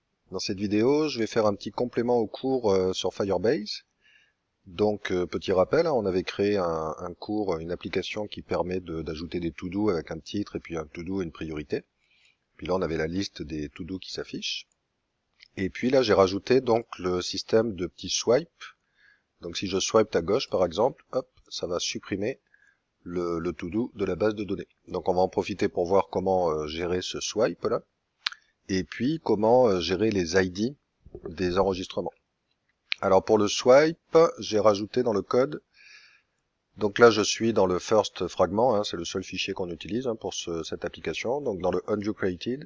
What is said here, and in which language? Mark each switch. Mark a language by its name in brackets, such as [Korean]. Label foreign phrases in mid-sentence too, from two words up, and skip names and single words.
[French] Dans cette vidéo, je vais faire un petit complément au cours sur Firebase. Donc, petit rappel, hein, on avait créé un cours, une application qui permet d'ajouter des to-do avec un titre et puis un to-do et une priorité. Puis là, on avait la liste des to-do qui s'affiche. Et puis là, j'ai rajouté donc le système de petits swipe. Donc, si je swipe à gauche, par exemple, hop, ça va supprimer le to-do de la base de données. Donc, on va en profiter pour voir comment gérer ce swipe là. Et puis, comment gérer les ID des enregistrements. Alors pour le swipe, j'ai rajouté dans le code, donc là je suis dans le [English] first fragment, [French] hein, c'est le seul fichier qu'on utilise hein, pour cette application, donc dans le uncreated.